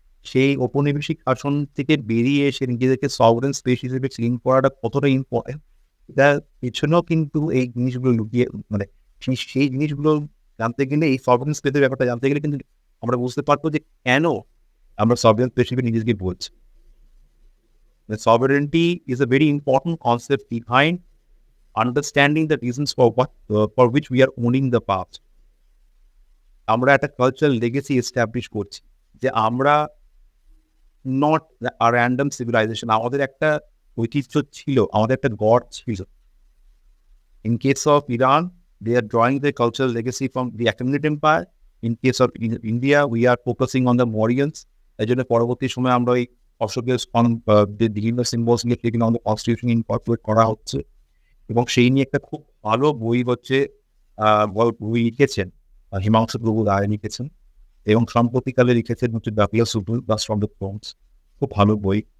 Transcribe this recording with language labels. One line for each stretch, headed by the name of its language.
Bangla: সেই ঔপনিবেশিক শাসন থেকে বেরিয়ে এসে নিজেদেরকে সভরেন স্পেস হিসেবে ক্লেম করাটা কতটা ইম্পর্টেন্ট, এটার পেছনেও কিন্তু এই জিনিসগুলো লুকিয়ে, মানে সেই জিনিসগুলো জানতে গেলে, এই সভরেন স্পেসের ব্যাপারটা জানতে গেলে কিন্তু আমরা বুঝতে পারবো যে কেন আমরা সভরেন স্পেস হিসেবে নিজেকে বলছি।
English: Sovereignty is a very important concept behind understanding the reasons for which we are owning the past.
Bangla: আমরা একটা কালচারাল লেগেসি এস্টাবলিশ করছি যে আমরা
English: Not a random civilisation.
Bangla: আমাদের একটা ঐতিহ্য ছিল, আমাদের একটা গড ছিল।
English: In case of Iran, they are drawing their cultural legacy from the Achaemenid Empire. In case of India, we are focusing on the Mauryans.
Bangla: এই জন্য পরবর্তী সময়ে আমরা ওই অশোকের যে বিভিন্ন সিম্বলস নিয়ে সেগুলো আমাদের কনস্টিটিউশন ইনকর্পোরেট করা হচ্ছে। এবং সেই নিয়ে একটা খুব ভালো বই হচ্ছে, বই লিখেছেন হিমাংশু প্রভু রায় লিখেছেন, এবং সম্প্রতিকালে লিখেছেন হচ্ছে the philosophy from the Thrones. খুব ভালো বই।